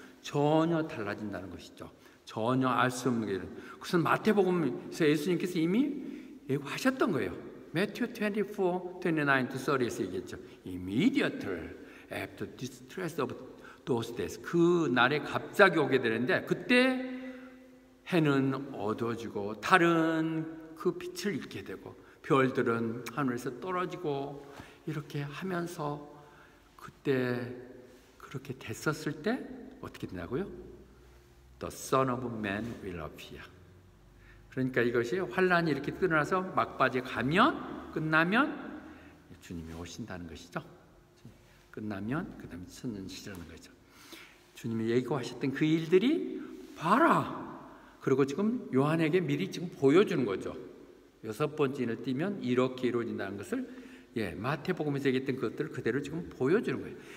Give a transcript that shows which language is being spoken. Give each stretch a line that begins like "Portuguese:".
Korean: 전혀 달라진다는 것이죠. 전혀 알 수 없는 게, 그것은 마태복음에서 예수님께서 이미 예고하셨던 거예요. Matthew 24:29-30에서 얘기했죠.
English: Immediate after distress of those days.
Korean: 그 날에 갑자기 오게 되는데 그때 해는 어두워지고 달은 그 빛을 잃게 되고 별들은 하늘에서 떨어지고 이렇게 하면서 그때 그렇게 됐었을 때 어떻게 되냐고요?
English: The Son of Man will appear.
Korean: 그러니까 이것이 환란이 이렇게 끝나서 막바지에 가면 끝나면 주님이 오신다는 것이죠. 끝나면 그 다음에 천년 시절하는 거죠. 주님이 예고하셨던 그 일들이 봐라. 그리고 지금 요한에게 미리 지금 보여주는 거죠. 6번째 인을 띄면 이렇게 이루어진다는 것을 마태복음에서 얘기했던 것들을 그대로 지금 보여주는 거예요.